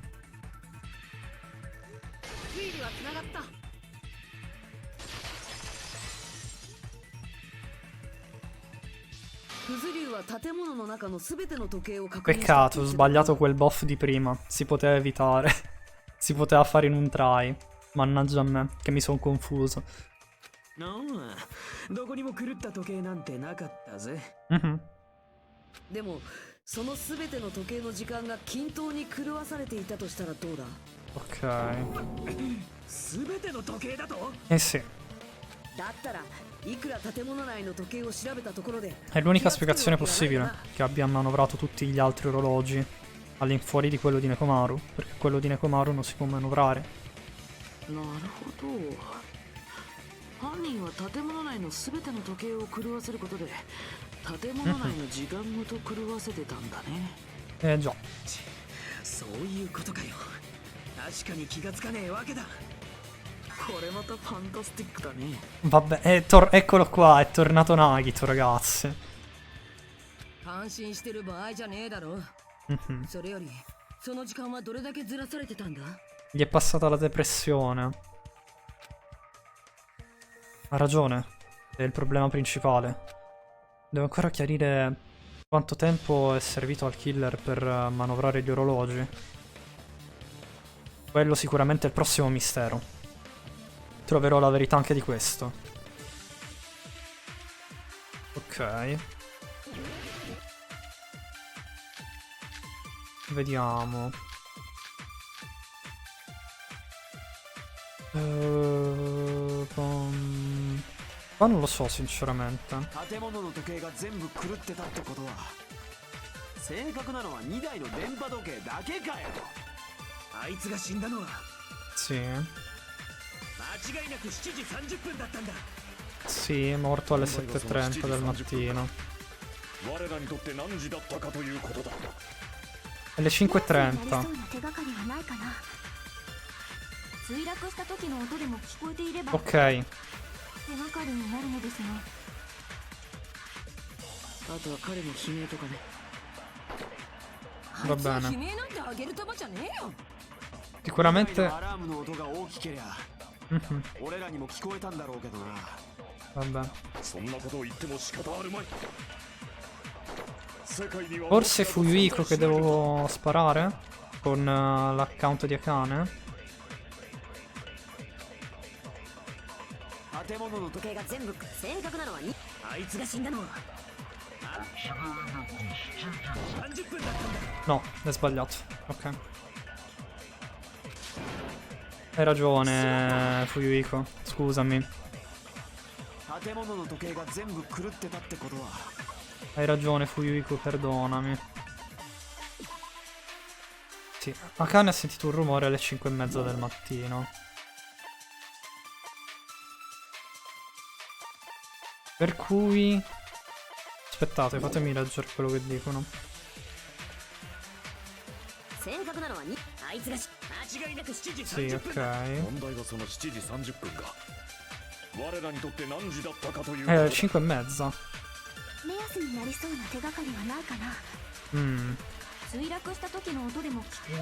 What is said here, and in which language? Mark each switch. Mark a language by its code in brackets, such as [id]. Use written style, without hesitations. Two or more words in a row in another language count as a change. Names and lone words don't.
[it] Peccato, ho sbagliato quel buff di prima. Si poteva evitare. Si poteva fare in un try. Mannaggia a me, che mi sono confuso. Mhm. [ja] その全ての時計の時間が均等に狂わされていたとしたらどうだ [it] Ok. [ja] 全ての時計だと [it] Eh sì. [ja] だったらいくら建物内の時計を調べたところで [it] È l'unica spiegazione possibile. Che abbia manovrato tutti gli altri orologi all'infuori di quello di Nekomaru. Perché quello di Nekomaru non si può manovrare. [ja] なるほど犯人は建物内の全ての時計を狂わせることで建物内の時間ごと狂わせてたんだね [it] Già. [ja] そういうことかよ確かに気がつかねえわけだこれまたファンタスティックだね [it] Vabbè, eccolo qua, è tornato Nagito, ragazzi. [ja] 感心してる場合じゃねえだろ Mhm. それよりその時間はどれだけずらされてたんだ [it] Gli è passata la depressione. Ha ragione, è il problema principale. Devo ancora chiarire quanto tempo è servito al killer per manovrare gli orologi. Quello sicuramente è il prossimo mistero. Troverò la verità anche di questo. Ok. Vediamo. Qua non lo so sinceramente. [ja] 建物の時計が全部狂ってたってことは正確なのは2台の電波時計だけかよあいつが死んだのは [it] Sì. [ja] 間違いなく7時30分だったんだ [it] Sì, morto alle 7:30 del mattino. [ja] 我らにとって何時だったかということだ [it] Alle 5:30. [ja] 墜落した時の音でも聞こえていれば [it] Ok. [ja] 手がかりになるのですがあとは彼の悲鳴とかね [it] Va bene. [ja] 悲鳴なんてあげる玉じゃねえよ [it] Sicuramente. [ja] アラームの音が大きけりゃ Mhm. 俺らにも聞こえたんだろうけどな [it] Vabbè. [ja] そんなことを言っても仕方あるまい [it] Forse fu Yuiko che devo sparare? con l'account di Akane. [ja] 建物の時計が全部正確なのはにあいつが死んだのは30分だったんだ [it] No, è sbagliato. Ok. Hai ragione, Fuyuhiko. Scusami. [ja] 建物の時計が全部狂ってたってことは [it] Hai ragione, Fuyuhiko, perdonami. Sì, Akane ha sentito un rumore alle 5:30 del mattino. Per cui... Aspettate, fatemi leggere quello che dicono. [ja] 正確なのはにあいつが間違いなく7時 [it] Sì, [ja] 30分 [it] ok. [ja] 問題はその7時30分が我らにとって何時だったかという 5:30. 目安になりそうな手がかりはないかな。墜落した時の音でも